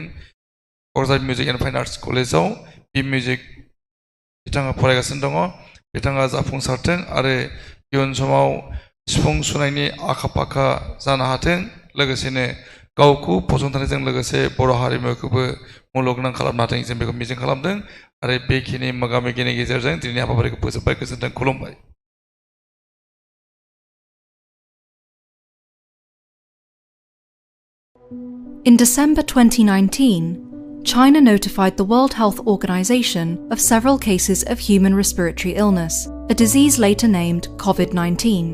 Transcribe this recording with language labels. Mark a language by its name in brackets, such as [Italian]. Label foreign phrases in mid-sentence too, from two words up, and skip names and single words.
[Bodo] क'क्राझार मिउजिक एन्ड फाइन आर्ट्स कलेजाव बि मिउजिक बिथाङा फरायगासिनो दङ बिथाङा जाफुंसारथों आरो इयुन समाव सिफुं सुनायनि आखा फाखा जानो हाथों लोगोसेनो गावखौ फसंथानायजों लोगोसे बर' हारिमुखौबो मुलुगनां खालामनो हाथों जों बेखौ मिजिं खालामदों आरो बेखिनि मोगा मोगिनि गेजेरजों दिनैनि हाबाफारिखौ फोजोबबाय गोजोन्थों खुलुमबाय [English] In December 2019, China notified the World Health Organization of several cases of human respiratory illness, a disease later named COVID-19.